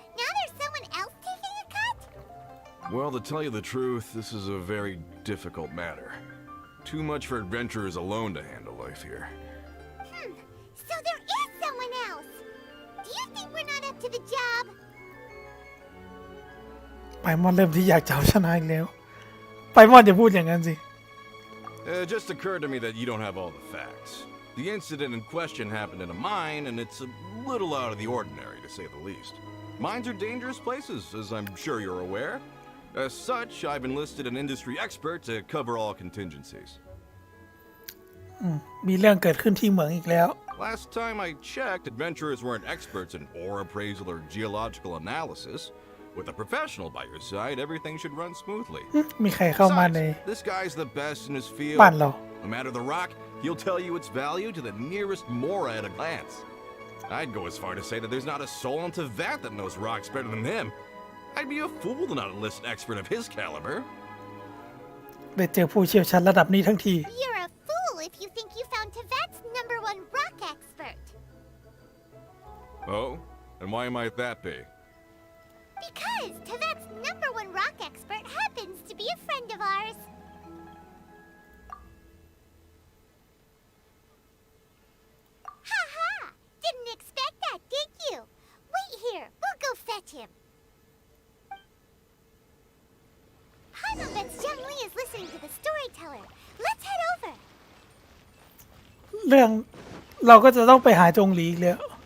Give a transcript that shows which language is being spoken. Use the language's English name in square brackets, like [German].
[English] Now there's someone else taking a cut? Well, to tell you the truth, this is a very difficult matter. Too much for adventurers alone to handle life here. So there is someone else. Do you think we're not up to the job? [Thai] ไปมอนเริ่มที่อยากจะเอาชนะอีกแล้ว ไปมอนอย่าพูดอย่างนั้นสิ [English] It just occurred to me that you don't have all the facts. The incident in question happened in a mine, and it's a little out of the ordinary, to say the least. Mines are dangerous places, as I'm sure you're aware. As such, I've enlisted an industry expert to cover all contingencies. [Thai] มีเรื่องเกิดขึ้นที่เหมืองอีกแล้ว [English] Last time I checked, adventurers weren't experts in ore appraisal or geological analysis. With a professional by your side, everything should run smoothly. [Thai] มีใครเข้ามาใน [English] Besides, this guy's the best in his field. [Thai] บ้านเรา [English] No matter the rock, he'll tell you its value to the nearest mora at a glance. I'd go as far to say that there's not a soul in Teyvat that knows rocks better than him. I'd be a fool to not enlist an expert of his caliber. [Thai] ได้เจอผู้เชี่ยวชาญระดับนี้ทั้งที [English] You're a fool if you think you found Teyvat's #1 rock expert. Oh? And why might that be? Because Teyvat's #1 rock expert happens to be a friend of ours. Ha ha! Didn't expect that, did you? Wait here, we'll go fetch him. Hanobet's Zhang Li is listening to the storyteller. Let's head over. [Thai] เรื่องเราก็จะต้องไปหาจงหลีอีกแล้ว